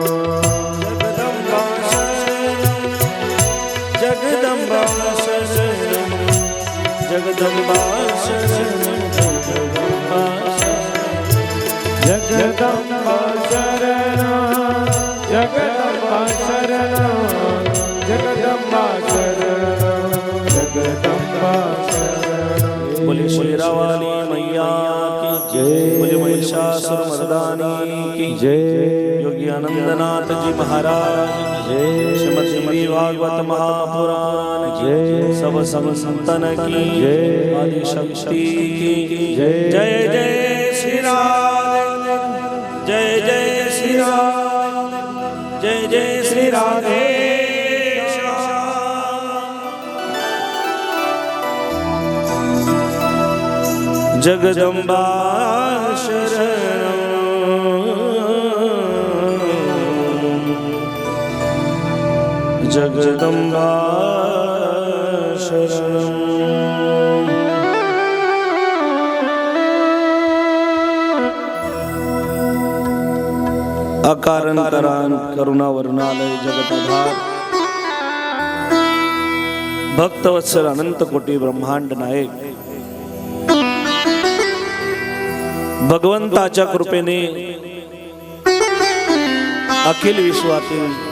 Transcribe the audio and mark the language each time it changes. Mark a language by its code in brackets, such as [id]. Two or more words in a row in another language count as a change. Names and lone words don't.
[sa] जगदंबा शरणं जगदंबा शरणं जगदंबा शरणं जगदंबा शरणं जगदंबा शरणं जगदंबा शरणं। [hi] बोले शेरावाली मैया की जय। बोले महिषासुरमर्दानी की जय। योगी आनंदनाथ जी महाराज की जय। श्रीमद् भागवत महापुराण की जय। सब संतन की जय। आदि शक्ति की जय। जय जय श्री राम जय जय श्री राम जय जय श्री राधे। [sa] जगदंबा शरणं जगदंबा शरणं। [mr] अकारण करान करुणा वर्णालय जगताधार भक्तवत्सल अनंत कोटी ब्रह्मांड नायक भगवंताच्या कृपेने अखिल विश्वातील